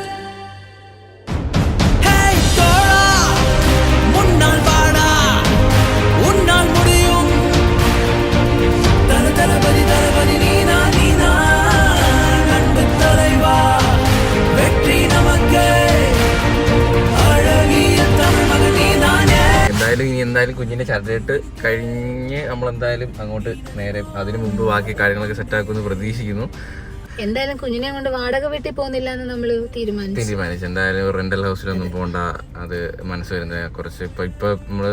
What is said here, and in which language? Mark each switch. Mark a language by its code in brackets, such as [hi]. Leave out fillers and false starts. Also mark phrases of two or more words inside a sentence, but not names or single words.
[ta] ஹே தோழா, முன்னால் வாடா, உன்னால் முடியும். தளபதி தளபதி நீனா நீனா, அன்பு தலைவா, வெற்றி நமக்கே, அழகிய தமிழ் மகன் நீதானே. [ml] എന്തായാലും കുഞ്ഞിന്റെ ചരടിട്ട് കഴിഞ്ഞ് നമ്മളെന്തായാലും അങ്ങോട്ട് നേരെ അതിനു മുമ്പ് ബാക്കി കാര്യങ്ങളൊക്കെ സെറ്റാക്കുമെന്ന് പ്രതീക്ഷിക്കുന്നു. എന്തായാലും കുഞ്ഞിനെ കൊണ്ട് വാടക വീട്ടിൽ പോകുന്നില്ല എന്ന് നമ്മൾ തീരുമാനിച്ചു. എന്തായാലും റെന്റൽ ഹൗസിലൊന്നും പോകണ്ട, അത് മനസ്സ് വരുന്നത് കുറച്ച് ഇപ്പൊ നമ്മള്